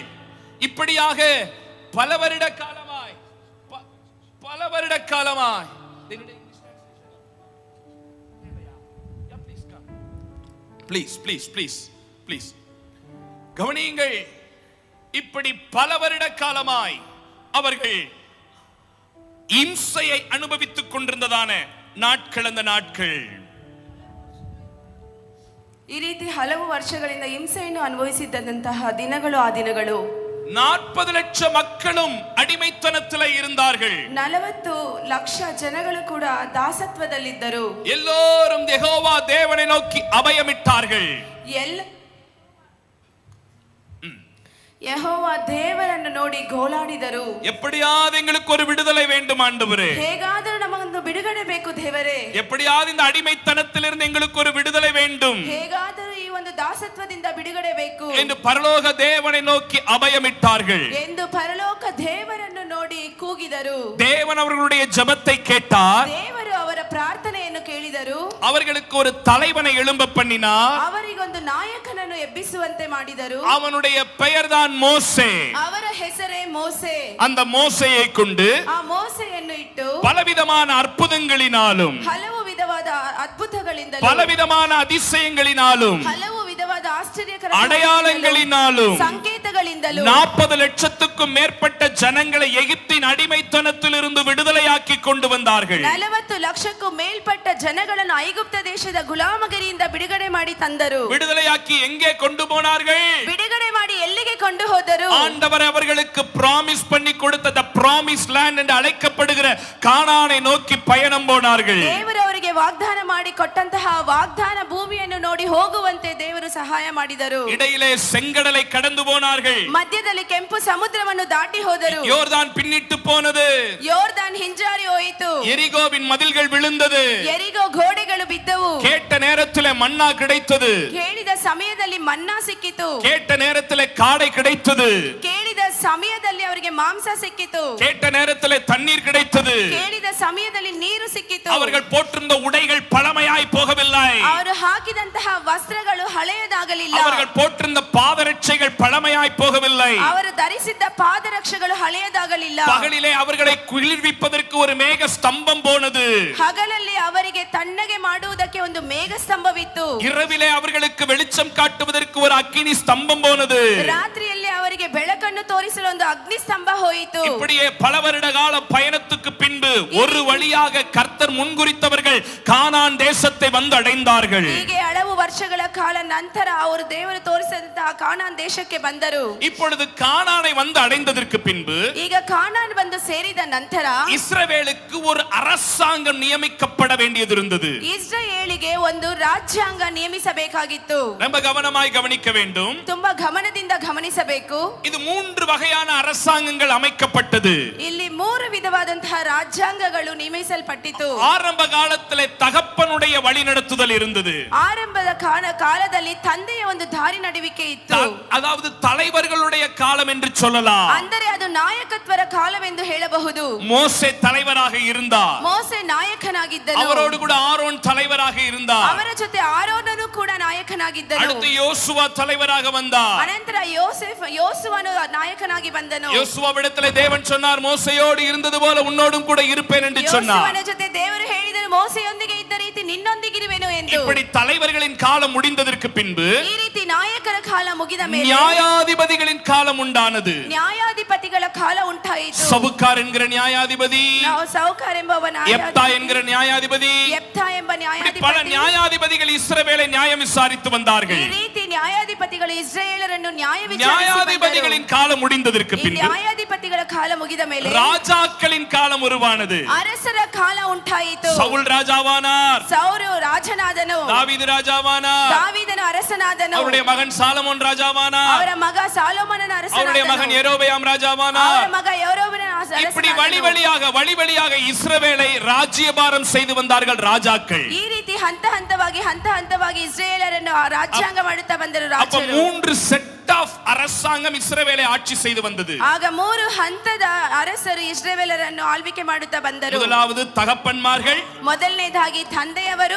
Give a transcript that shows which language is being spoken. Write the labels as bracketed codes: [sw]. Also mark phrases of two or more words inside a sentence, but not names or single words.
[ta] இப்படியாக பல வருட காலமாய் ப்ளீஸ் கவனியுங்கள். இப்படி பல வருட காலமாய் அவர்கள் இம்சையை அனுபவித்துக் கொண்டிருந்ததான நாட்கள் அந்த நாட்கள். [kn] ಈ ರೀತಿ ಹಲವು ವರ್ಷಗಳಿಂದ ಹಿಂಸೆಯನ್ನು ಅನುಭವಿಸಿದ್ದಂತಹ ದಿನಗಳು ಆ ದಿನಗಳು. [ta] 40 லட்சம் மக்களும் அடிமைத்தனத்தில் இருந்தார்கள். [kn] 40 ಲಕ್ಷ ಜನಗಳು ಕೂಡ ದಾಸತ್ವದಲ್ಲಿದ್ದರು. [ta] எல்லோரும் யெகோவா தேவனை நோக்கி அபயமிட்டார்கள். [kn] ಯೆಹೋವ ದೇವರನ್ನು ನೋಡಿ ಗೋಳಾಡಿದರು. [ta] எப்படியாவது எங்களுக்கு ஒரு விடுதலை வேண்டும் ஆண்டவரே. [kn] ಹೇಗಾದರೂ ನಮಗೊಂದು ಬಿಡುಗಡೆ ಬೇಕು ದೇವರೇ. [ta] எப்படியாவது இந்த அடிமைத்தனத்திலிருந்து எங்களுக்கு ஒரு விடுதலை வேண்டும். [kn] ಹೇಗಾದರೂ ಈ ಒಂದು ದಾಸತ್ವದಿಂದ ಬಿಡುಗಡೆ ಬೇಕು ಎಂದು ಪರಲೋಕ [ta] தேவனை நோக்கி அபயமிட்டார்கள். [kn] ಎಂದು ಪರಲೋಕ ದೇವರನ್ನು ನೋಡಿ ಕೂಗಿದರು. [ta] தேவன் அவர்களுடைய ஜெபத்தை கேட்டார். [kn] ದೇವರು ಅವರ ಪ್ರಾರ್ಥನೆಯನ್ನು ಕೇಳಿದರು. [ta] அவர்களுக்கு ஒரு தலைவனை எழும்ப பண்ணினார். [kn] ಅವರಿಗೊಂದು ನಾಯಕನನ್ನು ಎಬ್ಬಿಸುವಂತೆ ಮಾಡಿದರು. [ta] அவனுடைய பெயர்தான் மோசே. [kn] ಅವರ ಹೆಸರೇ ಮೋಸೆ. [ta] அந்த மோசேயை கொண்டு [kn] ಆ ಮೋಸೆಯನ್ನು ಇಟ್ಟು [ta] பலவிதமான அற்புதங்களினாலும் [kn] ಹಲವು ವಿಧವಾದ ಅದ್ಭುತಗಳಿಂದಲೂ [ta] பலவிதமான அதிசயங்களினாலும் [kn] ಹಲವು ವಿಧವಾದ ಆಶ್ಚರ್ಯಕರ [ta] அடையாளங்களினாலும் [kn] ಸಂಕೇತಗಳಿಂದಲೂ [ta] 40 லட்சத்துக்கும் மேற்பட்ட ஜனங்களை எகிப்தின் அடிமைத்தனத்திலிருந்து விடுதலையாக்கி கொண்டு வந்தார்கள். [kn] 40 ಲಕ್ಷಕ್ಕೂ ಮೇಲ್ಪಟ್ಟ ಜನಗಳನ್ನು ಐಗುಪ್ತ ದೇಶದ ಗುಲಾಮಗಿರಿಯಿಂದ ಬಿಡುಗಡೆ ಮಾಡಿ ತಂದರು. [ta] விடுதலையாக்கி எங்கே கொண்டு போனார்கள்? [kn] ಬಿಡುಗಡೆ ಮಾಡಿ ಎಲ್ಲಿಗೆ ಕೊಂಡು ಹೋದರು? [ta] ஆண்டவர் அவர்களுக்கு பிராமிஸ் பண்ணி கொடுத்த [en] the promised land [ta] என்று அழைக்கப்படுகிற கானானை நோக்கி பயணம் போனார்கள். [kn] ದೇವರು ಅವರಿಗೆ ವಾಗ್ದಾನ ಮಾಡಿ ಕೊಟ್ಟಂತಹ ವಾಗ್ದಾನ ಭೂಮಿಯನ್ನು ನೋಡಿ ಹೋಗುವಂತೆ ದೇವರು ಸಹಾಯ ಮಾಡಿದರು. [ta] இடையிலே செங்கடலை கடந்து போனார்கள். [kn] ಮಧ್ಯದಲ್ಲಿ ಕೆಂಪು ಸಮುದ್ರವನ್ನು ದಾಟಿ ಹೋದರು. [ta] யோர்தான் பின்னிட்டு போனது. [kn] ಯೋರ್ದಾನ್ ಹಿಂಜಾರಿ ಹೋಯಿತು. [ta] எரிகோவின் மதில்கள் விழுந்தது. [kn] ಎರಿಗೋ ಗೋಡೆಗಳು ಬಿದ್ದವು. [ta] கேட்ட நேரத்திலே மன்னா கிடைத்தது. [kn] ಕೇಳಿದ ಸಮಯದಲ್ಲಿ ಮನ್ನಾ ಸಿಕ್ಕಿತು. [ta] கேட்ட நேரத்திலே காடை கிடைத்தது. [kn] ಕೇಳಿದ ಸಮಯದಲ್ಲಿ ಅವರಿಗೆ ಮಾಂಸ ಸಿಕ್ಕಿತು. [ta] கேட்ட நேரத்திலே தண்ணீர் கிடைத்தது. [kn] ಕೇಳಿದ ಸಮಯದಲ್ಲಿ ನೀರು ಸಿಕ್ಕಿತು. [ta] அவர்கள் போட்டிருந்த உடைகள் பழமையாய் போகவில்லை. [kn] ಅವರು ಹಾಕಿದಂತಹ ವಸ್ತ್ರಗಳು ಹಳೆಯದಾಗಲಿಲ್ಲ. [ta] அவர்கள் போட்டிருந்த பாதரட்சைகள் பழமையாய் போகவில்லை. [kn] ಅವರು ಧರಿಸಿದ್ದ ಪಾದರಕ್ಷೆಗಳು ಹಳೆಯದಾಗಲಿಲ್ಲ. [ta] பகலிலே அவர்களை குளிர்விப்பதற்கு ஒரு மேக ஸ்தம்பம் போனது. [kn] ಹಗಲಲ್ಲಿ ಅವರಿಗೆ ತಣ್ಣಗೆ ಮಾಡುವುದಕ್ಕೆ ಒಂದು ಮೇಘ ಸ್ತಂಭವಿತ್ತು. [ta] இரவிலே அவர்களுக்கு வெளிச்சம் காட்டுவதற்கு ஒரு அக்கினி ஸ்தம்பம் போனது. [kn] ರಾತ್ರಿಯಲ್ಲಿ ಅವರಿಗೆ ಬೆಳಕನ್ನು ತೋರಿಸಲು ಒಂದು ಅಗ್ನಿ ಸ್ತಂಭ ಹೋಯಿತು. [ta] இப்படியே பல வருட கால பயணத்துக்கு பின்பு ஒரு வழியாக கர்த்தர் முன்குறித்தவர்கள் கானான் தேசத்தை வந்து அடைந்தார்கள். [kn] ಹೀಗೆ ಹಲವು ವರ್ಷಗಳ ಕಾಲ ನಂತರ ಅವರು ದೇವರು ತೋರಿಸಿದಂತಹ ಕಾನಾನ್ ದೇಶಕ್ಕೆ ಬಂದರು. [ta] இப்பொழுது கானானை வந்து அடைந்ததற்கு பின்பு [kn] ಈಗ ಕಾನಾನ್ ಬಂದು ಸೇರಿದ ನಂತರ [ta] இஸ்ரவேலுக்கு ஒரு அரசாங்கம் நியமிக்கப்பட வேண்டியது இருந்தது. [kn] ಇಸ್ರಾಯೇಲಿಗೆ ಒಂದು ರಾಜ್ಯಾಂಗ ನೇಮಿಸಬೇಕಾಗಿತ್ತು. [ta] ரொம்ப கவனமாய் கவனிக்க வேண்டும். [kn] ತುಂಬಾ ಗಮನದಿಂದ ಗಮನಿಸಬೇಕು. [ta] இது 3 வகையான அரசாங்கங்கள் அமைக்கப்பட்டது. [kn] ಇಲ್ಲಿ 3 ವಿಧವಾದಂತಹ ರಾಜ್ಯಾಂಗಗಳು ನೇಮಿಸಲ್ಪಟ್ಟಿತು. [ta] ஆரம்ப காலத்திலே தகப்பனுடைய வழிநடத்துதல் இருந்தது. [kn] ಆರಂಭದ ಕಾಲದಲ್ಲಿ ತಂದೆಯ ಒಂದು ದಾರಿ ನಡುವಿಕೆ ಇತ್ತು. [ta] அதாவது தலைவர்களுடைய காலம் என்று சொல்லலாம். [kn] ಅಂದರೆ ಅದು ನಾಯಕತ್ವರ ಕಾಲವೆಂದು ಹೇಳಬಹುದು. [ta] மோசே தலைவராக இருந்தார். [kn] ಮೋಸೆ ನಾಯಕನಾಗಿದ್ದನು. [ta] அவரோடு கூட ஆரோன் தலைவராக இருந்தார். [kn] ಅವರ ಜೊತೆ ಆರೋನನು ಕೂಡ ನಾಯಕನಾಗಿದ್ದನು. [ta] அடுத்து யோசுவா தலைவராக வந்தார். [kn] ಅನಂತರ ಯೋಸುವನು ನಾಯಕನಾಗಿ ಬಂದನು. [ta] யோசுவாவிடத்திலே தேவன் சொன்னார், மோசேயோடு இருந்தது போல உன்னோடும் கூட இருப்பேன் என்று சொன்னார். [kn] ಯೋಸುವನ ಜೊತೆ ದೇವರು ಹೇಳಿದರು, ಮೋಸೆಯೊಂದಿಗೆ ಇದ್ದ ರೀತಿ ನಿನ್ನೊಂದಿಗಿರುವೆನು ಎಂದು. [ta] இப்படி தலைவர்களின் காலம் முடிந்ததற்கு பின்பு [kn] ಈ ರೀತಿ ನಾಯಕರ ಕಾಲ ಮುಗಿದ ಮೇಲೆ [ta] நியாயாதிபதிகளின் காலம் உண்டானது. [kn] ನ್ಯಾಯಾಧಿಪತಿಗಳ ಕಾಲ ಉಂಟಾಯಿತು. [ta] சவுக்கார் என்கிற நியாயாதிபதி, [kn] ನಾವು ಸೌಕಾರ್ ಎಂಬ [ta] எப்தா என்கிற நியாயாதிபதி, [kn] ಯೆಪ್ತಾ ಎಂಬ [ta] பல [kn] ನ್ಯಾಯಾಧಿಪತಿ, [ta] நியாயாதிபதிகள் இஸ்ரவேலை நியாயம் விசாரித்து வந்தார்கள். [kn] ಈ ರೀತಿ ನ್ಯಾಯಾಧಿಪತಿಗಳು ಇಸ್ರಾಯೇಲರನ್ನು [ta] நியாயாதிபதிகளின் காலம் முடிந்ததற்கு பின்பு [kn] ನ್ಯಾಯಾಧಿಪತಿಗಳ ಕಾಲ ಮುಗಿದ ಮೇಲೆ [ta] ராஜாக்களின் காலம் உருவானது. [kn] ಅರಸರ ಕಾಲ ಉಂಟಾಯಿತು. [ta] சவுல் ராஜாவானார். [kn] ಸೌಲು ರಾಜನಾದನು. [ta] தாவீது ராஜாவானார். [kn] ದಾವೀದನು ಅರಸನಾದನು. [ta] அவருடைய மகன் சாலமோன் ராஜாவானார். [kn] ಅವರ ಮಗ ಸಾಲೋಮನನ [ta] அவருடைய [kn] ಅರಸನಾದನು. [ta] மகன் யெரொபெயாம் ராஜாவானார். [kn] ಅವರ ಮಗ ಯೆರೊಬೆಯಾಮನ [ta] இப்படி [kn] ಅರಸನಾದನು. [ta] வழி வழியாக இஸ்ரவேலை ராஜ்யபாரம் செய்து வந்தார்கள் ராஜாக்கள். [kn] ಈ ರೀತಿ ಹಂತ ಹಂತವಾಗಿ ಇಸ್ರೇಲರನ್ನು ರಾಜ್ಯಾಂಗ ಮಾಡುತ್ತಾ ಬಂದರು [ta] அப்ப [kn] ರಾಜರು. [ta] 3 [en] set of [ta] அரசாங்கம் இஸ்ரவேலை ஆட்சி செய்து வந்தது. [kn] ಆಗ 3 ಹಂತದ ಅರಸರು ಇಸ್ರೇಲರನ್ನು ಆಳ್ವಿಕೆ ಮಾಡುತ್ತಾ ಬಂದರು. [ta] முதலாவது தகப்பன்மார்கள், [kn] ಮೊದಲನೇದಾಗಿ ತಂದೆಯವರು,